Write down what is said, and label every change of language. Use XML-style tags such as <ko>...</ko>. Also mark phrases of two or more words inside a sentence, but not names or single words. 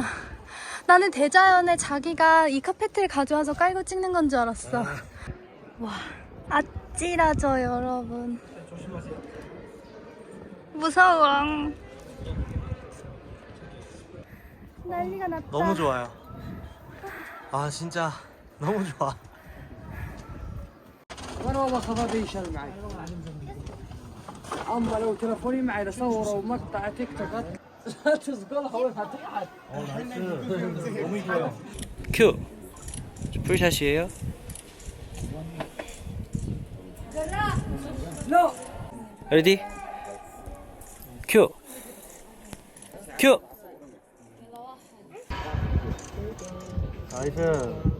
<ko>나는 대자연에 자기가 이 카페트를 가져와서 깔고 찍는 건 줄 알았어. 와, 아찔하죠, 여러분. 무서워. 난리가 났다. 너무 좋아요. 아 진짜 너무 좋아.</ko> <ar>وانا والله خذا يشتغل معي اما لو تلفوني معي لصوره ومقطع تيك توك لا تصقلها وين هتقعد</ar> <ko>너무 좋아요. 큐. 풀샷이에요?</ko> <ar>لا</ar> <ko>레디? 큐. 큐. 나이스.</ko>